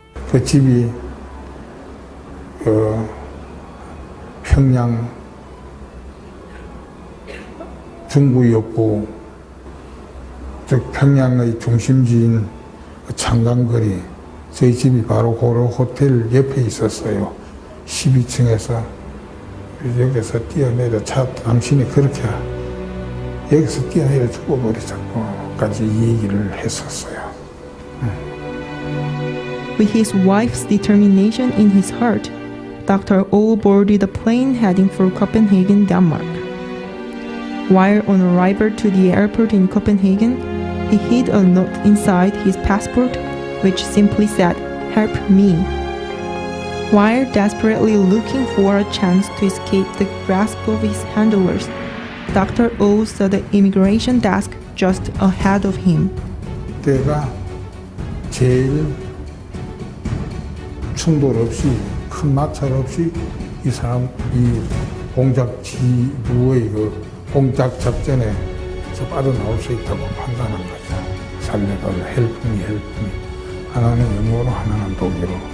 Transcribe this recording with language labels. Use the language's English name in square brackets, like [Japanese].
[Korean] 그 집이 평양 중구였고, 즉 평양의 중심지인 창강거리, 저희 집이 바로 고려 호텔 옆에 있었어요. 12층에서 여기서 뛰어내려 당신이 그렇게 여기서 뛰어내려 죽어버리자고까지 얘기를 했었어요. [English] With his wife's determination in his heart, Dr. O boarded a plane heading for Copenhagen, Denmark. While on arrival to the airport in Copenhagen, he hid a note inside his passport which simply said, "Help me." While desperately looking for a chance to escape the grasp of his handlers, Dr. O saw the immigration desk just ahead of him. [Korean] 그때가 제일 충돌 없이 큰 마찰 없이 이 사람 이 공작 지부의 그 공작 작전에 빠져나올 수 있다고 판단한 거죠. 살려달라, 헬프미. 하나는 영어로, 하나는 독일어.